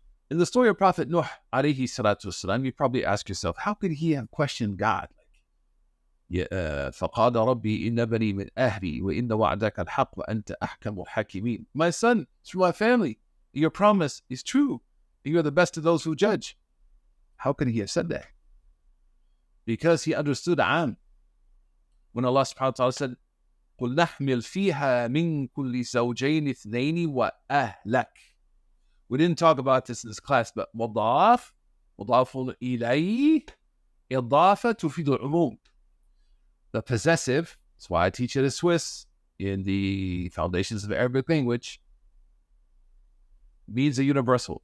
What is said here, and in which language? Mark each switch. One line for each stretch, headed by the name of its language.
English: In the story of Prophet Nuh, alayhi salatu wasalam, you probably ask yourself, how could he have questioned God?
Arabic: فَقَالَ رَبِّي إِنَّ بَنِي مِنْ أَهْلِي وَإِنَّ وَعْدَكَ الْحَقُّ وَأَنْتَ أَحْكَمُ الْحَاكِمِينَ.
English: My son, it's from my family. Your promise is true. You are the best of those who judge. How could he have said that? Because he understood Am. When Allah subhanahu wa ta'ala said,
Arabic: قُلْ نَحْمِلْ فِيهَا مِنْ كُلِّ زَوْجَيْنِ اثْنَيْنِ وَأَهْلَكَ.
English: We didn't talk about this in this class, but
Arabic: مضاف إليه إضافة تفيد العموم.
English: The possessive, that's why I teach it as Swiss in the foundations of Arabic language, means a universal.